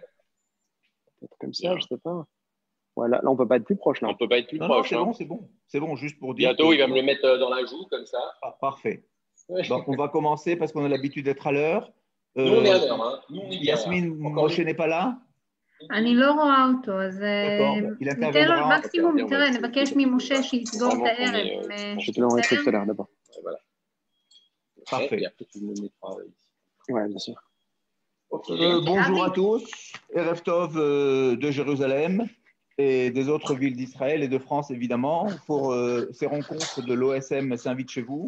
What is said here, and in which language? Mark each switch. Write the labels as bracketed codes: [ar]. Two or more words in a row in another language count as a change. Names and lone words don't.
[fr] Peut-être comme ça, je ne sais pas. Voilà, là, on ne peut pas être plus proche. Là. On ne peut pas être plus proche. C'est bon, juste pour dire. Bientôt, il va me le mettre dans la joue, comme ça. Ah, parfait. Donc, on va commencer parce qu'on a l'habitude d'être à l'heure. Nous, on est à l'heure. Hein. Yasmine, Moshe n'est pas là? [he] אני לא רואה אותו, אז ניתן לו מקסימום, תראה, נבקש ממשה שיסגור את הערב. [fr] Je te l'enregistre tout à l'heure d'abord. Voilà. Parfait. Oui, bien sûr. Bonjour à tous, [he] ערב טוב [fr] de Jérusalem et des autres villes d'Israël et de France évidemment pour ces rencontres de l'OSM s'invite chez vous.